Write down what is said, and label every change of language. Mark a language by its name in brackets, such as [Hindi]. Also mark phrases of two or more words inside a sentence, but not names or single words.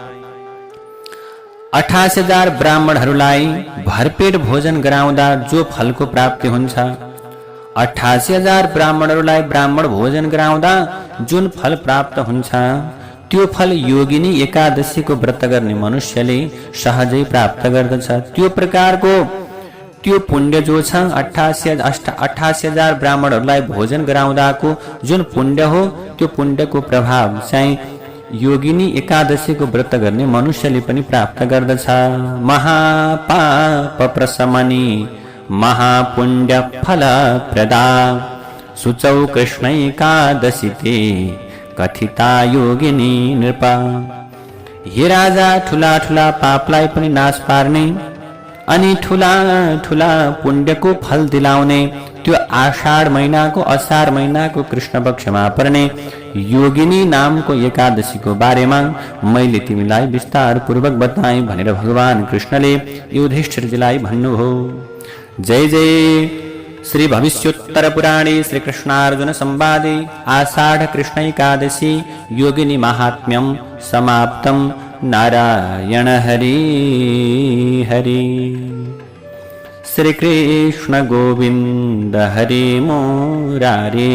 [Nepali] 28,000 ब्राह्मणहरूलाई भरपेट भोजन गराउँदा जो फलको प्राप्ति हुन्छ, 88,000 ब्राह्मणहरूलाई ब्राह्मण भोजन गराउँदा जुन फल प्राप्त हुन्छ, त्यो फल योगिनी एकादशीको व्रत गर्ने मनुष्यले सहजै प्राप्त गर्दछ। त्यो प्रकारको त्यो पुण्य जो छ 88,000 ब्राह्मणहरूलाई भोजन गराउँदाको जुन पुण्य हो, त्यो पुण्यको प्रभाव चाहिँ योगिनी एकादशीको व्रत गर्ने मनुष्यले पनि प्राप्त गर्दछ। [Sanskrit] महापाप प्रशमनी महापुण्य फल प्रदा सुचौ कृष्ण एकादशी ते कथिता योगिनी नृपा। [Nepali] हे राजा, ठुला ठुला पापलाई पनि नाश पार्ने अनि ठुला ठुला पुण्यको फल दिलाउने त्यो आषाढ महिनाको असार महिनाको कृष्ण पक्षमा पर्ने योगिनी नामको एकादशीको बारेमा मैले तिमीलाई विस्तार पूर्वक बताएँ भनेर भगवान कृष्णले युधिष्ठिरजीलाई भन्नुभयो। [Sanskrit] जय जय श्री भविष्योत्तर पुराणे श्री कृष्णार्जुन संवादे आषाढ़ कृष्ण एकादशी योगिनी महात्म्यम समाप्तम। नारायण हरि हरि। श्री कृष्ण गोविंद हरि मुरारे।